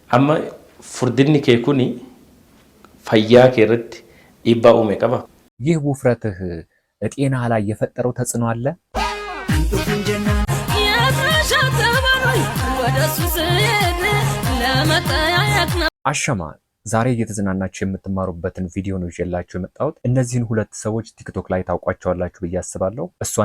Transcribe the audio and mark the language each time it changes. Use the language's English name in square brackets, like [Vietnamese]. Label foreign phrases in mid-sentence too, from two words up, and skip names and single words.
[Oromo] amma furdinni kee kuni fayyaa kee irratti dhiibbaa uume qaba? [Amharic] ይህ ውፍረትህ ጤና ላይ የፈጠረው ተጽዕኖ አለ? አሸማ ዛሬ እየተዝናናችሁ የምትማሩበትን ቪዲዮ ነው ይዤላችሁ የመጣሁት። እነዚህን ሁለት ሰዎች ቲክቶክ ላይ ታውቋቸዋላችሁ ብዬ አስባለሁ። እሷን